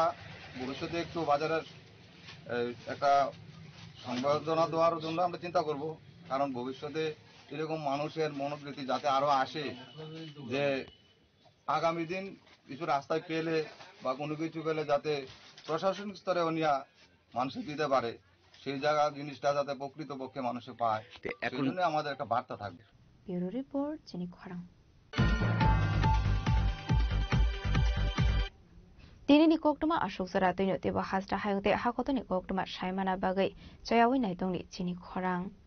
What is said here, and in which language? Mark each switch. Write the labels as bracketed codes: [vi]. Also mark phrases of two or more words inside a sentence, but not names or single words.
[bn] ভবিষ্যতে একটু বাজারের একটা সংবর্ধনা দেওয়ার জন্য আমরা চিন্তা করব, কারণ ভবিষ্যতে এরকম মানুষের মনোবৃত্তি যাতে আরো আসে, যে আগামী দিন কিছু রাস্তায় পেলে বা কোনো কিছু পেলে যাতে প্রশাসনিক স্তরে উনিয়া মানুষে দিতে পারে, সেই জায়গা জিনিসটা যাতে প্রকৃতপক্ষে মানুষে পায়, সেই জন্য আমাদের একটা বার্তা থাকবে। [en] Bureau Report, [trk] Jenny Korang. Dini ni koktuma ashok sara tuino tiba hasta hayungte hakoto ni koktuma shaimana bagai chayawi naitong ni Jenny Korang.